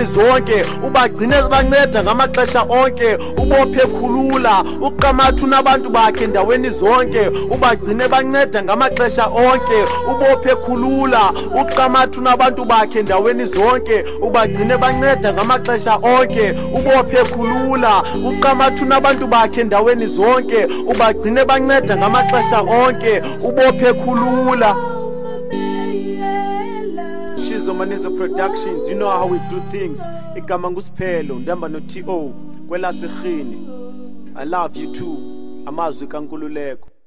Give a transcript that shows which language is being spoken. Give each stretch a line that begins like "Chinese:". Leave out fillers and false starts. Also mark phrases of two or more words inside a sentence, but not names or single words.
Xhosa: zonke ubagcine banceda ngamaxesha onke ubophe khulula uqamathu nabantu bakhe endaweni zonke ubagcine banceda ngamaxesha onke ubophe khulula uqamathu nabantu bakhe endaweni zonke ubagcine banceda ngamaxesha onke ubophe khulula uqamathu nabantu bakhe endaweni zonke ubagcine banceda ngamaxesha onke ubophe khulula. Shizo Manizo Productions,
English: you know how we do things.
Xhosa: Igama nguSiphelo ndihamba no TO kwela Sirhini.
English: I love you too.
Xhosa: Amazwi kaNkululeko.